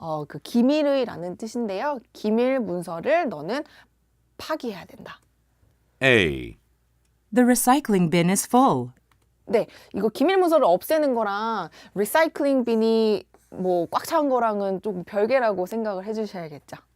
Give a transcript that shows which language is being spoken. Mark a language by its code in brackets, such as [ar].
[ko] 그 기밀의 라는 뜻인데요. 기밀 문서를 너는 파기해야 된다. [en] A. The recycling bin is full. [ko] 네, 이거 기밀 문서를 없애는 거랑 리사이클링 빈이 뭐 꽉 찬 거랑은 조금 별개라고 생각을 해주셔야겠죠.